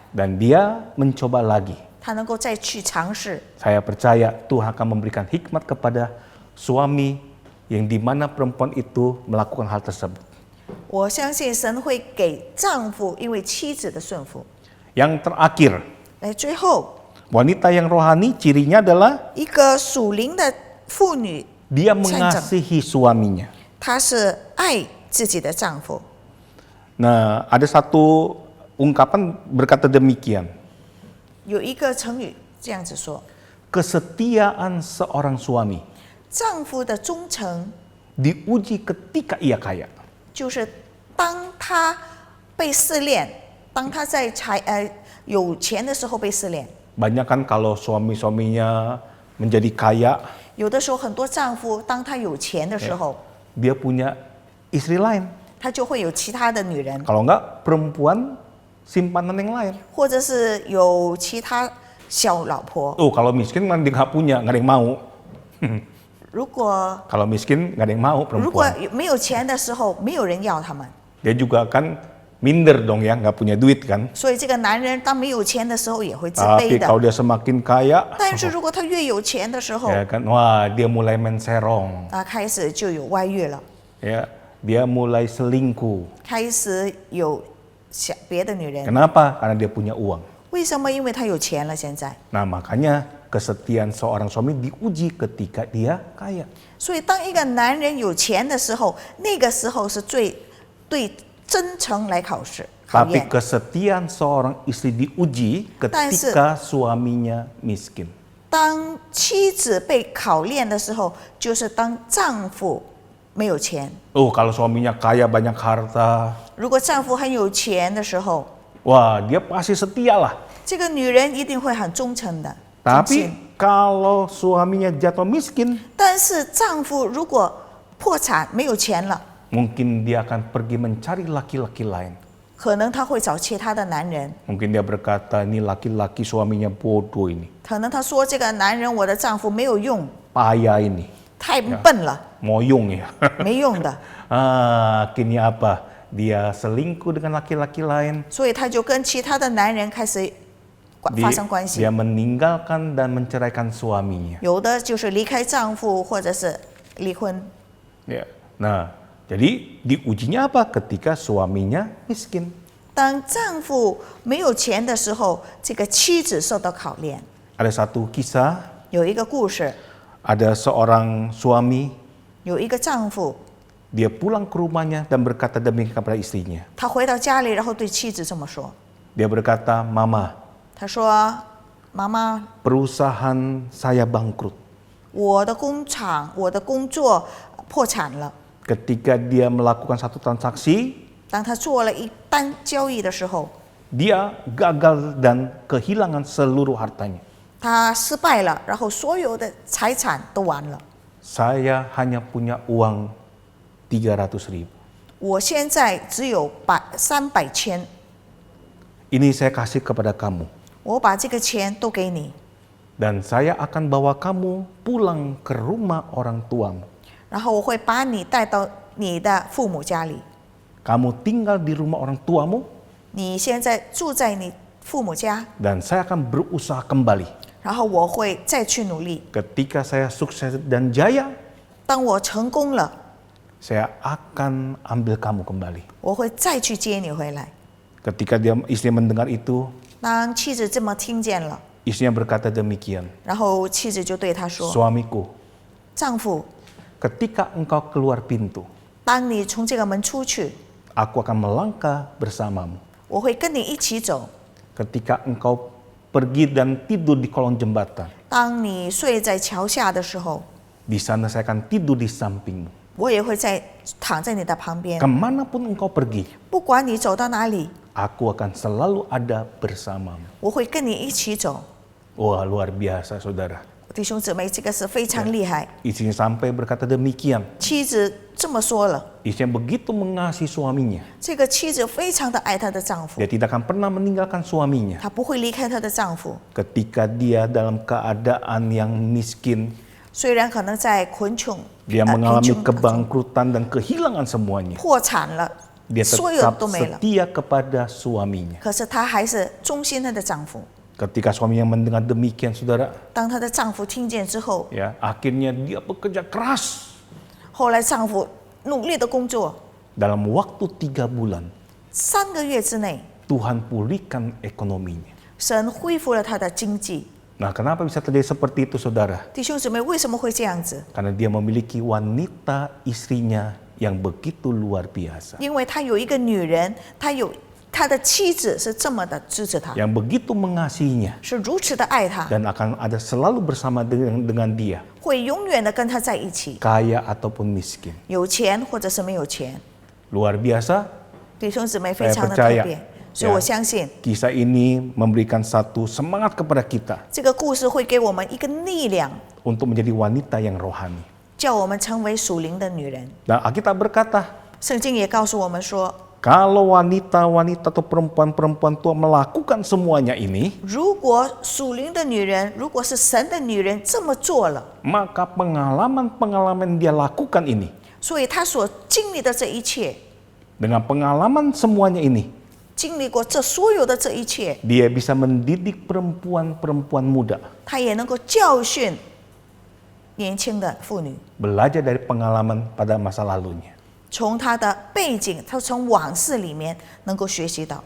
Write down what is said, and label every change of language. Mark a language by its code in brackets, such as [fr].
[id] dan dia mencoba lagi. [zh] 他能够再去尝试。 [id] Saya percaya Tuhan akan memberikan hikmat kepada suami yang dimana perempuan itu melakukan hal tersebut. [zh] 我相信神会给丈夫因为妻子的顺服。 [id] Yang terakhir, [zh] 来，最后 [id] wanita yang rohani cirinya adalah [zh] 一个属灵的妇女， [id] dia mengasihi suaminya. [zh] 她是爱自己的丈夫。 [id] Nah, ada satu ungkapan berkata demikian. [zh] 有一个成语这样子说： [id] Kesetiaan seorang suami [zh] 丈夫的忠诚， [id] diuji ketika ia kaya. [zh] 就是当他被试炼，当他在有钱的时候被试炼。 [id] Banyak kan kalau suami-suaminya menjadi kaya, [zh] 有的时候，很多丈夫当他有钱的时候， [id] dia punya istri lain. [zh] 他就会有其他的女人， [id] Kalau enggak, perempuan simpanan yang lain. [zh] 或者是有其他小老婆。 [id] Oh, kalau miskin kan dia nggak punya, nggak ada yang mau. [zh] 如果 [id] Kalau miskin nggak ada yang mau [zh] 如果 [id] perempuan. [zh] 没有钱的时候，没有人要他们， [id] Dia juga kan minder dong ya, nggak punya duit kan. [zh] 所以这个男人当没有钱的时候也会自卑 [id] Tapi kalau [zh] 的。 [id] dia semakin kaya, [zh] 但是如果他越有钱的时候， [id] ya kan, wah dia mulai main serong, [zh] 他开始就有外遇了， [id] ya, dia mulai selingkuh. [zh] 开始有别的女人。 [id] Kenapa? Karena dia punya uang. [zh] 为什么？因为他有钱了。现在， [id] Nah makanya kesetiaan seorang suami diuji ketika dia kaya. [zh] 所以当一个男人有钱的时候，那个时候是最对真诚来考试考 [id] Tapi [zh] 验。 [id] kesetiaan seorang istri diuji ketika suaminya miskin. [zh] 当妻子被考验的时候，就是当丈夫没有钱。 [id] Oh, kalau suaminya kaya banyak harta, [zh] 如果丈夫很有钱的时候， [id] wah dia pasti setia lah. [zh] 这个女人一定会很忠诚的。忠心 [id] Tapi kalau suaminya jatuh miskin, [zh] 但是丈夫如果破产没有钱了， [id] mungkin dia akan pergi mencari laki-laki lain. [zh] 可能他会找其他的男人。 [id] Mungkin dia berkata, ini laki-laki suaminya bodoh ini, [zh] 可能他说这个男人，我的丈夫没有用， [id] payah ini, [zh] 太笨了， [id] moyong ya. [zh] 没用的。 [id] Akhirnya apa? Dia selingkuh dengan laki-laki lain. [zh] 所以他就跟其他的男人开始发生关系 [id] Dia。 meninggalkan dan menceraikan suaminya. [zh] 有的就是离开丈夫，或者是离婚。 [id] Ya. Nah, jadi diujinya apa? Ketika suaminya miskin. [zh] 当丈夫没有钱的时候，这个妻子受到考验。 [id] Ada satu kisah [zh] 有一个故事， [id] Ada seorang suami, [zh] 有一个丈夫， [id] dia pulang ke rumahnya dan berkata demikian kepada istrinya. [zh] 他回到家里，然后对妻子这么说 [id] Dia berkata, "Mama, [zh] 他说：“妈妈， [id] perusahaan saya bangkrut." [zh] 我的工厂、我的工作破产了。 [id] Ketika dia melakukan satu transaksi, [zh] 当他做了一单交易的时候， [id] dia gagal dan kehilangan seluruh hartanya. [zh] 他失败了，然后所有的财产都完了。 [id] Saya hanya punya uang 300.000. [zh] 我现在只有300千， [id] Ini saya kasih kepada kamu. [zh] 我把这个钱都给你， [id] Dan saya akan bawa kamu pulang ke rumah orang tuamu. [zh] 然后我会把你带到你的父母家里。 [id] Kamu tinggal di rumah orang tuamu, [zh] 你现在住在你父母家， [id] dan saya akan berusaha kembali. [zh] 然后我会再去努力。 [id] Ketika saya sukses dan jaya, [zh] 当我成功了， [id] saya akan ambil kamu kembali. [zh] 我会再去接你回来。 [id] Ketika istri mendengar itu, [zh] 当妻子这么听见了， [id] istrinya berkata demikian, [zh] 然后妻子就对他说 [id] "Suamiku, [zh] 丈夫， [id] ketika engkau keluar pintu, [zh] 当你从这个门出去， [id] aku akan melangkah bersamamu. [zh] 我会跟你一起走。 [id] Ketika engkau pergi dan tidur di kolong jembatan, [zh] 当你睡在桥下的时候， [id] di sana saya akan tidur di sampingmu. [zh] 我也会躺在你的旁边。 [id] Kemanapun engkau pergi, [zh] 不管你走到哪里， [id] aku akan selalu ada bersamamu." [zh] 我会跟你一起走。 [id] Wah, luar biasa saudara. [zh] 弟兄姊妹，这个是非常厉害。 [id] Istrinya sampai berkata demikian. [zh] 妻子这么说了， [id] Istrinya begitu mengasihi suaminya. [zh] 这个妻子非常的爱她的丈夫， [id] Dia tidak akan pernah meninggalkan suaminya. [zh] 她不会离开她的丈夫。 [id] Ketika dia dalam keadaan yang miskin, [zh] 虽然可能在贫穷 [id] dia mengalami [zh] 贫穷当中 [id] kebangkrutan dan kehilangan semuanya. [zh] 破产了， [id] Dia [zh] 所有 [id] tetap [zh] 都没了， [id] setia kepada suaminya. [zh] 可是她还是忠心她的丈夫。 [id] Ketika suaminya mendengar demikian, saudara, [zh] 当她的丈夫听见之后， [id] ya akhirnya dia bekerja keras. [zh] 后来丈夫努力的工作， [id] Dalam waktu 3 bulan, [zh] 3个月之内， [id] Tuhan pulihkan ekonominya. [zh] 神恢复了他的经济。 [id] Nah, kenapa bisa terjadi seperti itu, saudara? [zh] 弟兄姊妹，为什么会这样子？ [id] Karena dia memiliki wanita istrinya yang begitu luar biasa. [zh] 因为他有一个女人，他的妻子是这么的支持他， [id] Yang begitu mengasihinya [zh] 是如此的爱他， [id] dan akan ada selalu bersama dengan dia, [zh] 会永远的跟他在一起， [id] kaya ataupun miskin. [zh] 有钱或者是没有钱。 [id] Luar biasa. [zh] 弟兄姊妹非常的 [id] Saya [zh] 特别，所以我相信 [id] Kisah ini memberikan satu semangat kepada kita [zh] 这个故事会给我们一个力量， [id] untuk menjadi wanita yang rohani. [zh] 叫我们成为属灵的女人。 [id] Dan Alkitab berkata, [zh] 圣经也告诉我们说， [id] kalau wanita-wanita atau perempuan-perempuan tua melakukan semuanya ini, [zh] 如果属灵的女人，如果是神的女人这么做了， [id] maka pengalaman-pengalaman dia lakukan ini, [zh] 所以她所经历的这一切， [id] dengan pengalaman semuanya ini, [zh] 经历过这所有的这一切， [id] dia bisa mendidik perempuan-perempuan muda, [zh] 她也能够教训年轻的妇女， [id] belajar dari pengalaman pada masa lalunya. [zh] 从她的背景，她从往事里面能够学习到。